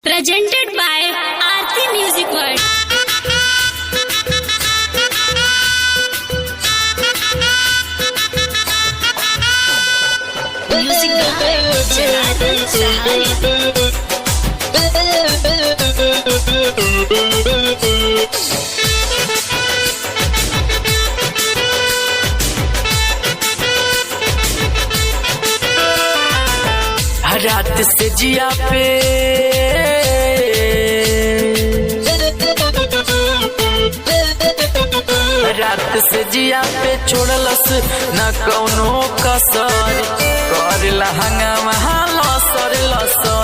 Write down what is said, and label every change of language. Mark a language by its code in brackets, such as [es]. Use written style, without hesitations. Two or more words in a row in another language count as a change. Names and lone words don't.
[en] Presented by Aarti Music World. Music by Jalaluddin Sahari. [bho] रात से जिया पे छोड़लस न कौनो कसर करला हंगामा लसर लसर।